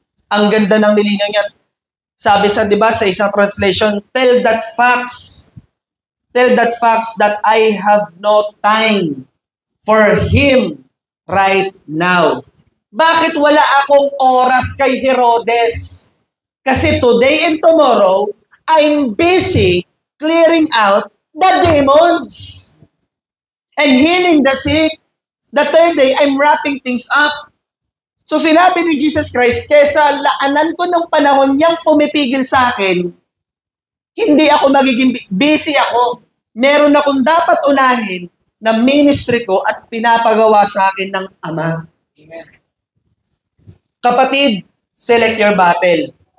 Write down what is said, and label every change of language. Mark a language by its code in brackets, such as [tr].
[tl] Ang ganda ng nilinaw niya. Sabi sa, di ba, sa isang [en] translation, tell that facts that I have no time for him right now. [tl] Bakit wala akong oras kay Herodes? [en] Kasi today and tomorrow, I'm busy clearing out the demons and healing the sick. The third day, I'm wrapping things up. [tl] So sinabi ni Jesus Christ, kesa laanan ko ng panahon niyang pumipigil sa akin, hindi ako magiging busy ako. Meron akong dapat unahin na ministry ko at pinapagawa sa akin ng Ama. [en] Amen. Kapatid, select your battle.